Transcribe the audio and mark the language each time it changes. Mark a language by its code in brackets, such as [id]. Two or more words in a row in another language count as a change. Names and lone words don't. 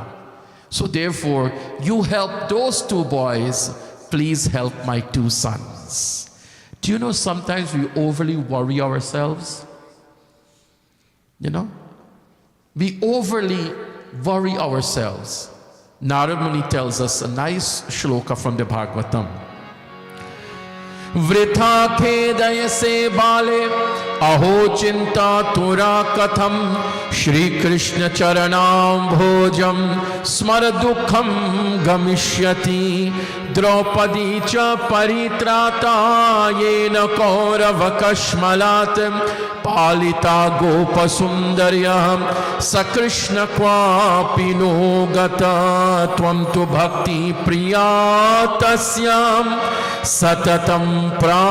[en] So therefore, you help those two boys, please help my two sons. Do you know sometimes we overly worry ourselves? You know? We overly worry ourselves. Narada Muni tells us a nice shloka from the Bhagavatam. [sa] वृथा खेदय से बाले अहो चिन्ता तुरा कथम् श्री कृष्ण चरणम् भोजम् स्मर दुःखम् गमिष्यति द्रौपदी च परित्राता येन कौरव कश्मलात् पालिता गोप सुन्दर्यम् सकृष्ण क्वापिनो गता त्वम् तु भक्ति प्रिया तस्याम् सततम्